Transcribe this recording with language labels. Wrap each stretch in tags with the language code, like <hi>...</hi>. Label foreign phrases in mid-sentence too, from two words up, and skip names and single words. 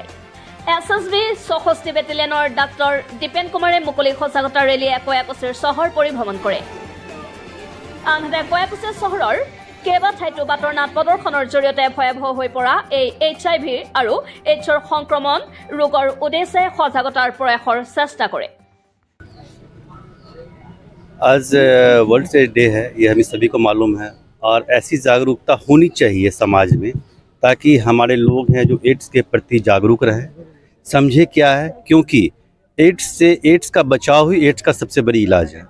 <as>SSB 64 বেটেলিয়নৰ ডাক্তৰ দীপেন কুমাৰে মুকলি সজাগতা ৰেলীয়ে কয়াকুছিৰ চহৰ পৰিভ্ৰমণ কৰে। আনহাতে কয়াকুছি চহৰৰ কেইবাঠাইতো বাটৰ নাট প্ৰদৰ্শনৰ জৰিয়তে ভয়াৱহ হৈ পৰা এই HIV আৰু এইডছৰ সংক্ৰমণ ৰোগৰ উদ্দেশ্যে সজাগতাৰ প্ৰয়াসৰ চেষ্টা কৰে।</as> <hi>आज वर्ल्ड एड्स डे है, ये हमें सभी को मालूम है और ऐसी जागरूकता होनी चाहिए समाज में ताकि हमारे लोग हैं जो एड्स के प्रति जागरूक रहें, समझे क्या है, क्योंकि एड्स का बचाव ही एड्स का सबसे बड़ी इलाज है।</hi>